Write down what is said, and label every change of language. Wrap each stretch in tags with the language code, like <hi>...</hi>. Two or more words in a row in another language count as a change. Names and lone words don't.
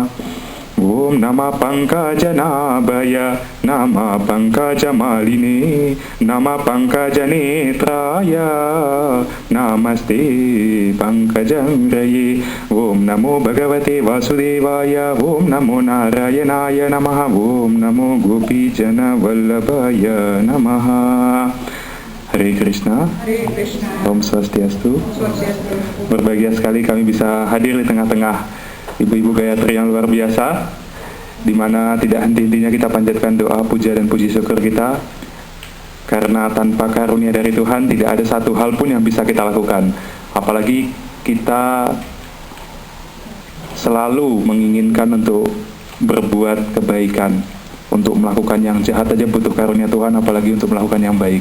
<sa>Om Nama Pankaja Nabaya Nama Pankaja Maline Nama Pankaja Netraya Namaste Pankajang Raye. Om Namo Bhagavate Vasudevaya. Om Namo Narayanaya Namaha. Om Namo Gopi Jana Vallabhaya Namaha. Hare Krishna. Hare Krishna. Om Swastiastu. Swastiastu.</sa> <id>Berbahagia sekali kami bisa hadir di tengah-tengah ibu-ibu Gayatri yang luar biasa, di mana tidak henti-hentinya kita panjatkan doa, puja dan puji syukur kita, karena tanpa karunia dari Tuhan tidak ada satu hal pun yang bisa kita lakukan. Apalagi kita selalu menginginkan untuk berbuat kebaikan, untuk melakukan yang jahat aja butuh karunia Tuhan, apalagi untuk melakukan yang baik.</id>